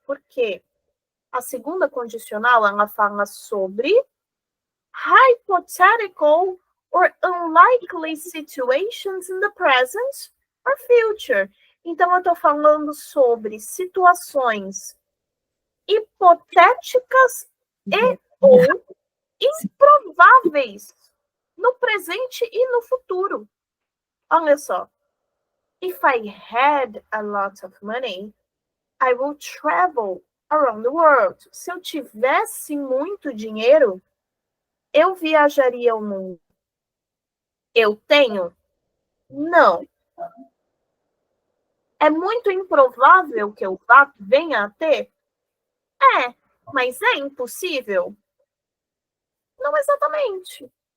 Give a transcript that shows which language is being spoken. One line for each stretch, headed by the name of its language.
English: Por quê? A segunda condicional, ela fala sobre hypothetical or unlikely situations in the present or future.
Portuguese: Então, eu estou falando sobre situações hipotéticas e ou improváveis no presente e no futuro. Olha só.
English: If I had a lot of money, I would travel around the world.
Portuguese: Se eu tivesse muito dinheiro, eu viajaria o mundo. Eu tenho? Não. É muito improvável que eu venha a ter? É, mas é impossível? Não exatamente.